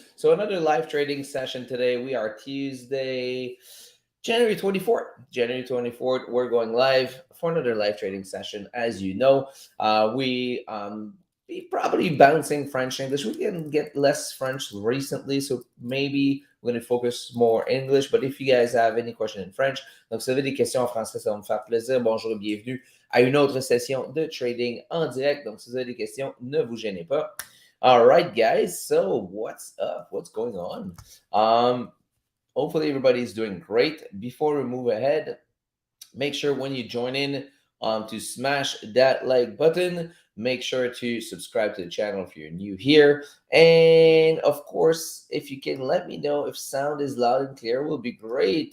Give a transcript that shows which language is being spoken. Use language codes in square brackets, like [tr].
[en] So, another live trading session today. We are Tuesday, January 24th. January 24th, we're going live for another live trading session. As you know, we be probably bouncing French English. We can get less French recently, so maybe we're going to focus more English. But if you guys have any question in French, [fr] donc si vous avez des questions en français, ça va me faire plaisir. Bonjour et bienvenue à une autre session de trading en direct. Donc si vous avez des questions, ne vous gênez pas. [en] All right, guys. So what's up? What's going on? Hopefully everybody's doing great. Before we move ahead, make sure when you join in to smash that like button. Make sure to subscribe to the channel if you're new here. And of course, if you can let me know if sound is loud and clear, will be great.